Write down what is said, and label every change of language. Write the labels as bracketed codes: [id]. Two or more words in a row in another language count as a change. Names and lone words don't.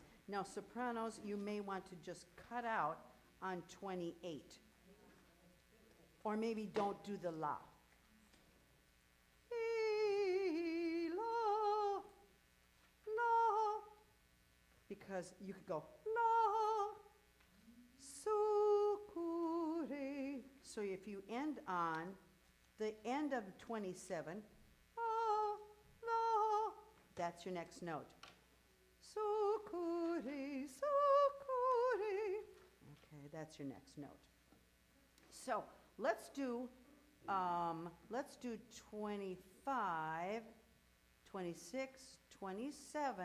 [en] Now, sopranos, you may want to just cut out on 28. Or maybe don't do the la. La, la. Because you could go la, su, re. So if you end on the end of 27, la, that's your next note. Sukure. Okay, that's your next note. So let's do 25, 26, 27.